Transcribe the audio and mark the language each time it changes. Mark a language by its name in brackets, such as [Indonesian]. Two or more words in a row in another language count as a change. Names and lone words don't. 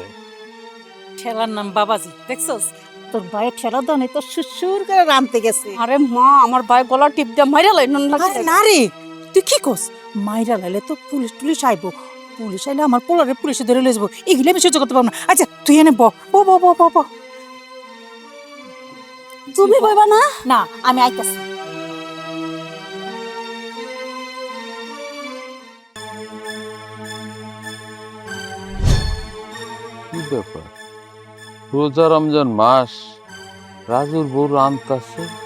[Bangla] ঠেলার নাম বাবাজি, দেখছস তোর ভাইয়ের ঠেলা দনে তো সুসুর করে রানতে গেছে। আরে মা, আমার ভাই গলা টিপ দিয়ে মাইরা লাইন আরে না রে, তুই কি কস? মাইরা লাইলে তো পুলিশ আইবো, পুলিশ আইলে আমার পোলারে পুলিশে ধরে লয়ে যাবো, এগুলো আমি সহ্য করতে পারবো না। আচ্ছা তুই এনে ব ব ব ব ব ব। তুমি বইবা না? না আমি আইতাছি। কি ব্যাপার, রোজা রমজান মাস, রাজুর বউ রান্তাছে।